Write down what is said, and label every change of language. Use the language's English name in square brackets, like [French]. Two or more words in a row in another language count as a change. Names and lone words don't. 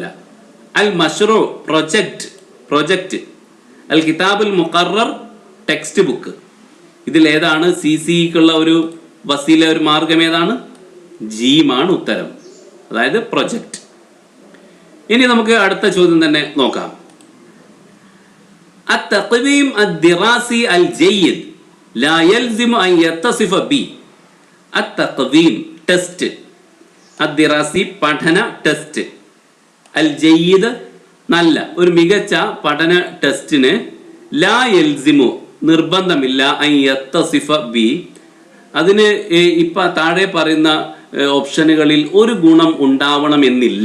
[Arabic] المشروع പ്രൊജക്റ്റ്, الكتاب المقرر [English] text book. [Malayalam] ഇതിലേതാണ് CCEക്കുള്ള ഒരു വസീല, ഒരു മാർഗം ഏതാണ്? ജീമാണ് ഉത്തരം, അതായത് പ്രൊജക്റ്റ്. ഇനി നമുക്ക് അടുത്ത ചോദ്യം തന്നെ നോക്കാം. [Arabic] التقويم الدراسي الجيد لا يلزم أن يتصف ب. [Malayalam] التقويم ടെസ്റ്റ്, الدراسي പഠന ടെസ്റ്റ്, [Arabic] الجيد [Malayalam] നല്ല ഒരു മികച്ച പഠന ടെസ്റ്റിന് [Arabic] لا يلزم [Malayalam] നിർബന്ധമില്ല, [Arabic] أن يتصف ب [Malayalam] അതിന് ഇപ്പൊ താഴെ പറയുന്ന ഓപ്ഷനുകളിൽ ഒരു ഗുണം ഉണ്ടാവണമെന്നില്ല.